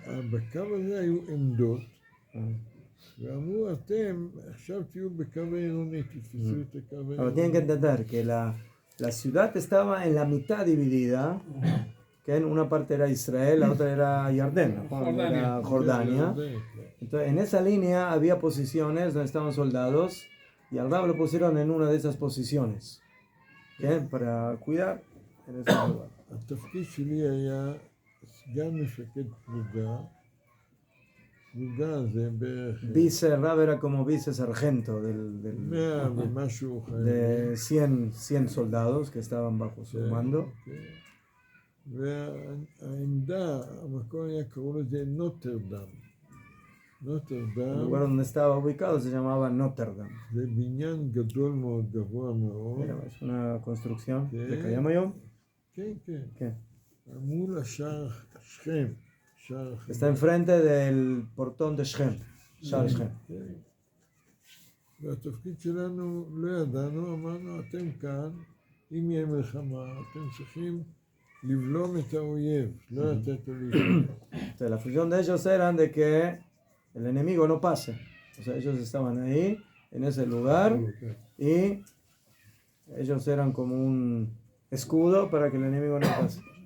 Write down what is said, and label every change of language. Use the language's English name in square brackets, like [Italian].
[Hebrew] בקו הזה היו עמדות, ואמרו, אתם עכשיו תהיו בקו העירוני, תתפסו את הקו העירוני. [Spanish] Ahora tienen que entender que la ciudad estaba en la mitad dividida, que en una parte era Israel, la otra era Yardén, era Jordania. Entonces, en esa línea había posiciones donde estaban soldados y al Rab lo pusieron en una de esas posiciones, ¿qué? Para cuidar en ese lugar. [Hebrew] התפקיד שלי היה סגן מפקד פלוגה. פלוגה זה בערך... [Spanish] Vice, el Rab era como vice sargento [Hebrew] 100 ומשהו [Spanish] de [Hebrew] חיילים. [Spanish] 100 soldados que estaban bajo su mando. [Hebrew] והעמדה, המקום היה קראו לזה נוטרדם. [Spanish] El [Hebrew] נוטרדם [Spanish] lugar donde estaba ubicado se llamaba Notre Dame. [Hebrew] זה בניין גדול מאוד, גבוה מאוד. [Spanish] Es una construcción ¿Qué? de Kayamayom. [Hebrew] כן, כן. [Spanish] ¿Qué? [Hebrew] מול השער שכם. שער [Spanish] Está enfrente del portón de Shem, Shar Shem. [Hebrew] כן. והתפקיד שלנו לא ידענו, אמרנו, אתם כאן, אם יהיה מלחמה, אתם צריכים לבלום את האויב, לא לתת לו להתקדם. [Spanish] Entonces, la función de ellos era de que el enemigo no pase. O sea, ellos estaban ahí, en ese lugar, y ellos eran como un escudo para que el enemigo no pase.